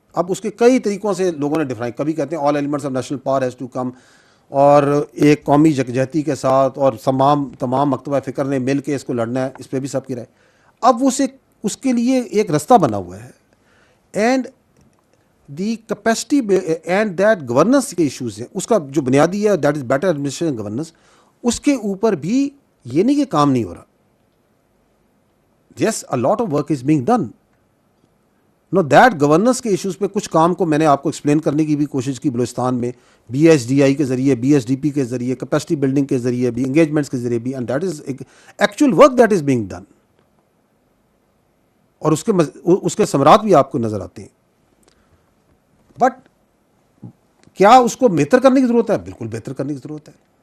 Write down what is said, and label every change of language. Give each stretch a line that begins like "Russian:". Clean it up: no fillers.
Urdu: اب اس کے کئی طریقوں سے لوگوں نے ڈیفائن, کبھی کہتے ہیں
English: all elements of national power has to come,
Urdu: اور ایک قومی یکجہتی کے ساتھ اور تمام مکتبہ فکر نے مل کے اس کو لڑنا ہے. اس پہ بھی سب کی رائے. اب اس کے لیے ایک رستہ بنا ہوا ہے, and the capacity and that governance کے ایشوز ہیں. اس کا جو بنیادی ہے
English: that is better administration governance,
Urdu: اس کے اوپر بھی یہ نہیں کہ کام نہیں ہو رہا.
English: Yes, a lot of work is being done.
Urdu: No, that governance کے ایشوز پہ کچھ کام کو میں نے آپ کو ایکسپلین کرنے کی بھی کوشش کی بلوچستان میں, بی ایس ڈی آئی کے ذریعے, بی ایس ڈی پی کے ذریعے, کیپیسٹی بلڈنگ کے ذریعے بھی, انگیجمنٹس کے ذریعے بھی,
English: And that is actual work that is being done.
Urdu: اور اس کے ثمرات بھی آپ کو نظر آتے ہیں. بٹ کیا اس کو بہتر کرنے کی ضرورت ہے؟ بالکل بہتر کرنے کی ضرورت ہے.